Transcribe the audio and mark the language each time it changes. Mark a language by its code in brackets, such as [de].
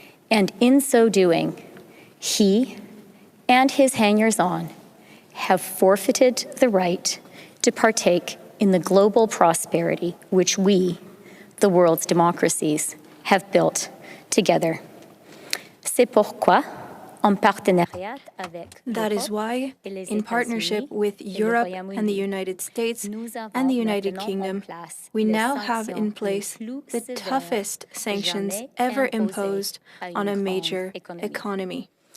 [en] And in so doing, he and his hangers-on have forfeited the right to partake in the global prosperity which we, the world's democracies, have built together. [fr] C'est pourquoi, en partenariat avec [en] That is why, in partnership with Europe and the United States and the United Kingdom, we now have in place the toughest sanctions ever imposed on a major economy.